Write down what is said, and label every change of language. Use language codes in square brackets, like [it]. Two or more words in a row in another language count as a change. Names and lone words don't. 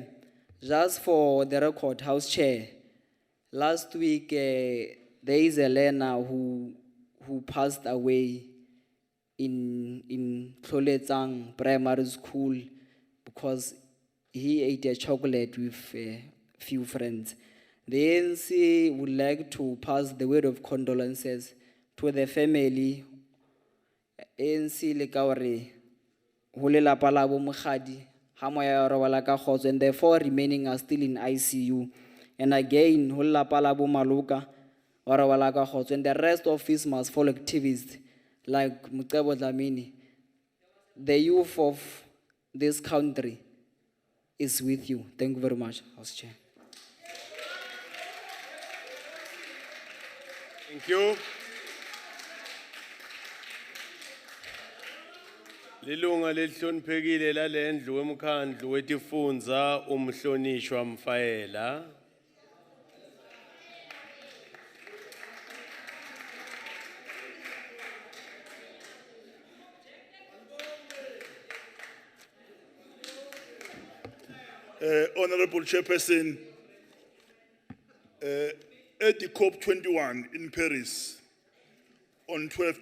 [en] Just for the record, House Chair, last week there is a learner who passed away in Tloletsang Primary School because he ate a chocolate with a few friends. The ANC would like to pass the word of condolences to the family. [st] ANC le ka hore ho lelapa la bo mogadi ha moya ya robala ka khotso, [en] and the 4 remaining are still in ICU. And again, [st] ho lelapa la bo Maloka wa robala ka khotso, [en] and the rest of his must follow activists like Mcebo Dlamini. The youth of this country is with you. Thank you very much, House Chair. Thank you. [ss] Lilunga lelihloniphekile lalendlu wemkhandlu wetifundza umhlonishwa Mfaela. [en] Honorable Chairperson, at the COP21 in Paris on 12